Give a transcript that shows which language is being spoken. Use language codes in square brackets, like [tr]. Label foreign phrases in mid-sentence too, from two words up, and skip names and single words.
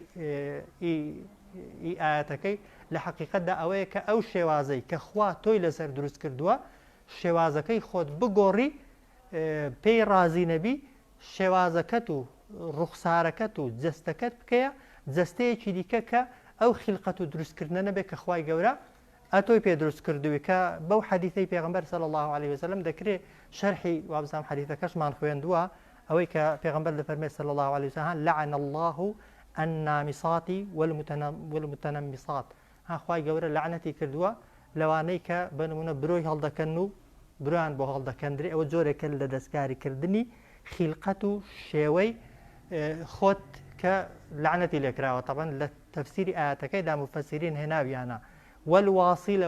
[ckb] ئاەتەکەی لە حەقیقەتدا ئەوەیە کە ئەو شێوازەی کە خوا تۆی لەسەر دروست کردووە شێوازەکەی خۆت بگۆڕی پێی ڕازی نەبی شێوازەکەت و ڕوخسارەکەت و جەستەکەت بکەیە جەستەیەکی دیکە کە ئەو خیلقەت و دروستکردنە نەبێت کە خوای گەورە ئەتۆی پێ دروست کردووی کە بەو حەدیثەی پێغەمبەر [ar] صلی الله عليه وسلم [ckb] دەکرێت شەرحی وابزانام حەدیثەکەشمان خوێندووە ئەوەی کە پێغەمبەر دەفەرمێت [ar] صلی الله عليه وسلم لعن الله النامصات والمتنمصات [ckb] خوای گەورە لعنەتی کردووە لەوانەی کە بنمونە برۆی هەڵدەکەن و برۆیان بۆ هەڵدەکەندرێ ئەوە جۆرێکە لە دەستکاریکردنی خیلقەت و شێوەی خۆت کە لعنەتی لێکراوە طبعا لە تەفسیری ئاەتەکەیدا مفەسرین هێناویانە والواصلة